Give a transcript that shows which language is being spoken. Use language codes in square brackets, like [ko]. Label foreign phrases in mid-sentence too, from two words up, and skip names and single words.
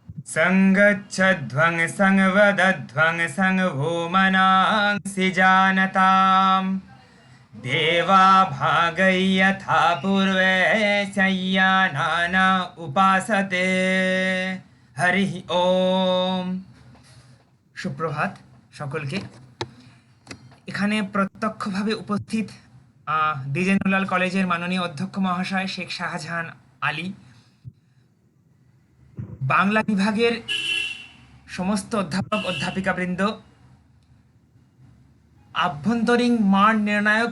[sa] संगच्छध्वं संवदध्वं संभूमनांसि जानताम् देवा भागै यथा पूर्वे शय्यानाना उपासते हरिः ओम। [bn] সুপ্রভাত সকলকে। এখানে প্রত্যক্ষভাবে উপস্থিত দ্বিজেন্দ্রলাল কলেজের মাননীয় অধ্যক্ষ মহাশয় শেখ শাহজাহান আলী, বাংলা বিভাগের সমস্ত অধ্যাপক অধ্যাপিকাবৃন্দ, আভ্যন্তরীণ মান নির্ণায়ক